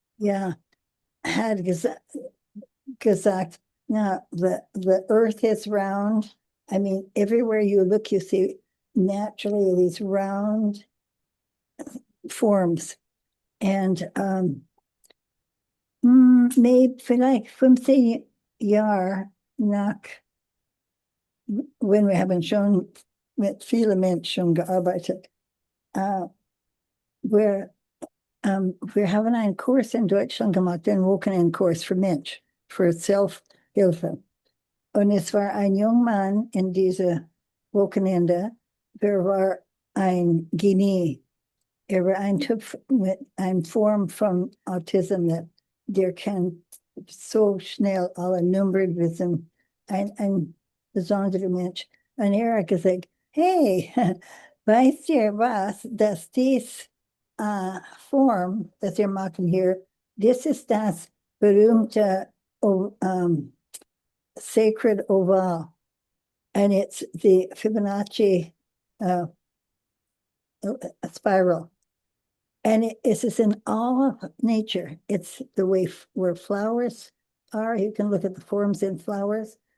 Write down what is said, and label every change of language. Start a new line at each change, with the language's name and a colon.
English: Yeah,
German: had gesagt,
English: now the earth is round. I mean, everywhere you look, you see naturally these round forms. And maybe
German: vielleicht 15 Jahre nach, wenn wir haben schon mit vielen Menschen gearbeitet, wir haben einen Kurs in Deutschland gemacht, den Wochenendkurs für Mensch, für Hilfe. Und es war ein junger Mann in diesem Wochenende, der war ein Genie. Er war ein Typ mit einer Form von Autism, der kann so schnell alle Nummern wissen. Ein besonderer Mensch. Und er hat gesagt, hey, weißt ihr was, dass dies Form, das wir machen hier, das ist das berühmte Sacred Oval.
English: And it's the Fibonacci spiral. And it is in all of nature. It's the way where flowers are. You can look at the forms in flowers.